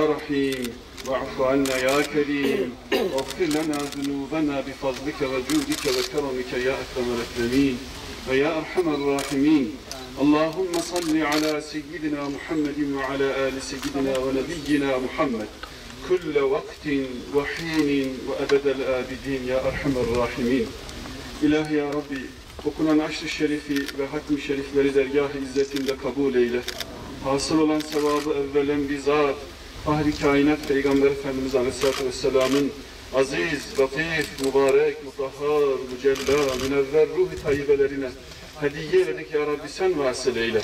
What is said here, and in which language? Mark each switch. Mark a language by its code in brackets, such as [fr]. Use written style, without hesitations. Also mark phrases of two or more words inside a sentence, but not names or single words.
[ar] رحيم واعف عنا يا كريم واغفر لنا ذنوبنا بفضلك وجودك وكرمك يا أكرم الأكرمين ويا أرحم الراحمين اللهم صل على سيدنا محمد وعلى آل سيدنا ونبينا محمد كل وقت وحين وأبد الآبدين يا أرحم الراحمين [tr] İlahi ya Rabbi okunan aşr-ı şerifi ve hatm-i şerifleri dergâh-ı izzetinde kabul eyle. Hasıl olan sevabı evvelen bizzat Fahri Kainat Peygamber Efendimiz [ar] عليه الصلاة والسلام'ın [tr] aziz, latif, mübarek, mutahhar, mücella, münevver ruh-i tayyibelerine hediye eyledik [ar] يا رب [tr] sen vasıl eyle.